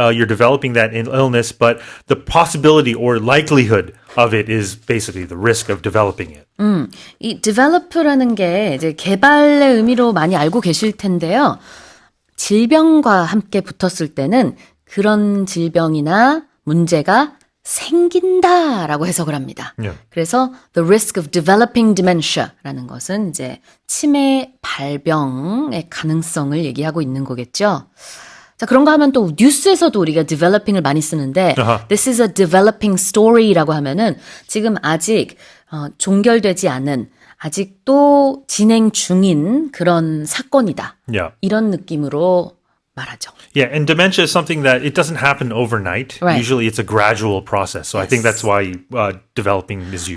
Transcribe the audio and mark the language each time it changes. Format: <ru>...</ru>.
<en>You're developing that illness, but the possibility or likelihood of it is basically the risk of developing it.</en> <ko>이 develop라는 게 이제 개발의 의미로 많이 알고 계실 텐데요. 질병과 함께 붙었을 때는 그런 질병이나 문제가 생긴다라고 해석을 합니다. 그래서</ko> <en>the risk of developing dementia</en> <ko>라는 것은 이제 치매 발병의 가능성을 얘기하고 있는 거겠죠. 자, 그런가 하면 또 뉴스에서도 우리가 developing을 많이 쓰는데</ko> <en>this is a developing story</en> <ko>라고 하면은 지금 아직 종결되지 않은 아직도 진행 중인 그런 사건이다. 이런 느낌으로 말하죠.</ko> <en>Yeah, and dementia is something that it doesn't happen overnight. Right. Usually it's a gradual process. So I think that's why developing is used.</en>